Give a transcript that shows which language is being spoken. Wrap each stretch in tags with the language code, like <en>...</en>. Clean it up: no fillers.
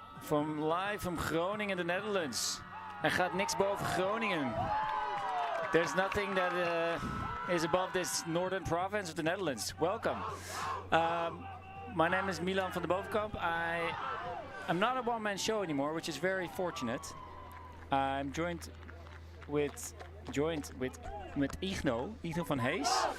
<en>Live from Groningen, the Netherlands.</en> <nl>Er gaat niks boven Groningen.</nl> <en>There's nothing that is above this northern province of the Netherlands. Welcome. My name is Milan van de Bovenkamp. I'm not a one-man show anymore, which is very fortunate. I'm joined with Igno van Hees.</en>